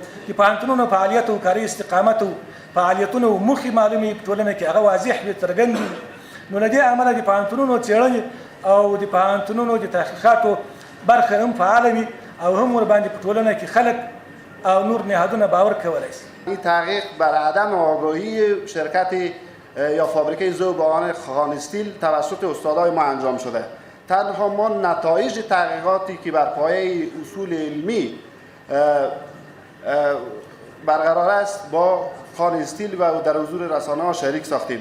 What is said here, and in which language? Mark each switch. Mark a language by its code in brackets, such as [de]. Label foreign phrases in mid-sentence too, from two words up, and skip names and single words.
[ps] د پوهنتونونو فعالیت او کاري استقامت او فعالیتونه او موخې معلومې په ټولنه کې هغه واضح وي، څرګند وي. نو له دې امله د پوهنتونونو څېړنې او د پوهنتونونو د تحقیقاتو برخه هم فعاله وي او هم ورباندې په ټولنه کې خلک او نور نهادونه باور کولی شي. [fa] این تحقیق بر عدم آگاهی شرکت یا فابریکه ذوب‌آهن خان استیل توسط استادای ما انجام شده. تنها ما نتایج تحقیقاتی که بر پایه اصول علمی برقرار است با خان استیل و در حضور رسانه‌ها شریک ساختیم.